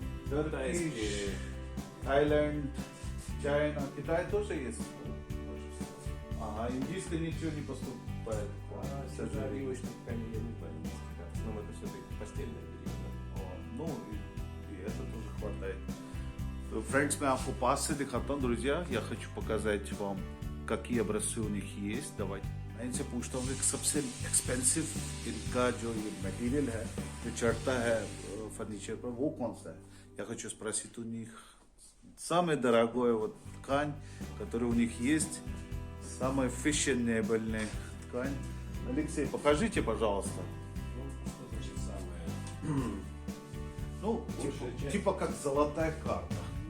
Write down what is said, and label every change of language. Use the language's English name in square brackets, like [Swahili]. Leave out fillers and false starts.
[Russian] Turkish, Thailand, China, Китай тоже есть? Ага, индийское ничего не поступает. Сажа обивочных тканей я не знаю, в основном это все-таки постельное белье. Ну, и это тоже хватает. [Hindi] Friends, मैं आपको पास से दिखाता हूँ, [Russian] друзья. Я хочу показать вам, какие образцы у них есть. Давайте. [Hindi] मैं इनसे पूछता हूँ कि सबसे एक्सपेंसिव इनका जो ये मटेरियल है, जो चढ़ता है फर्नीचर पर, वो कौन सा है? [Russian] Я хочу спросить у них самое дорогое вот ткань, которая у них есть, самая фешенебельная ткань. Алексей, покажите, пожалуйста. Ну, что значит самое? Ну, Большая часть. типа как золотая карта.